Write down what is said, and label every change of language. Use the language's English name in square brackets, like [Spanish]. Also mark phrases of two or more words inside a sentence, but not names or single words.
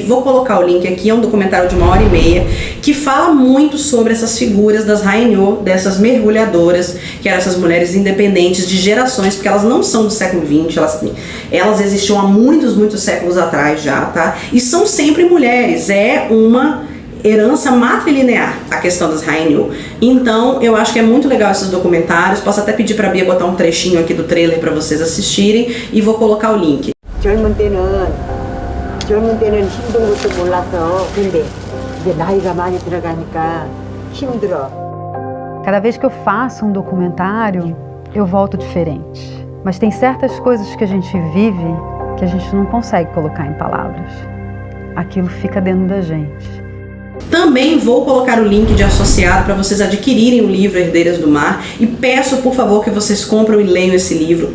[Portuguese] Vou colocar o link aqui, é um documentário de 1h30 que fala muito sobre essas figuras das Haenyeo, dessas mergulhadoras, que eram essas mulheres independentes de gerações, porque elas não são do século XX, elas existiam há muitos séculos atrás já, tá? E são sempre mulheres, é uma herança matrilinear a questão das Haenyeo. Então eu acho que é muito legal esses documentários. Posso até pedir pra Bia botar um trechinho aqui do trailer para vocês assistirem, e vou colocar o link. [Korean] 젊은 때는 힘든 것도 몰랐어. 근데 이제 나이가 많이 들어가니까 힘들어. [Portuguese] Cada vez que eu faço um documentário, eu volto diferente. Mas tem certas coisas que a gente vive que a gente não consegue colocar em palavras. Aquilo fica dentro da gente. Também vou colocar o link de associado para vocês adquirirem o livro Herdeiras do Mar, e peço por favor que vocês comprem e leiam esse livro.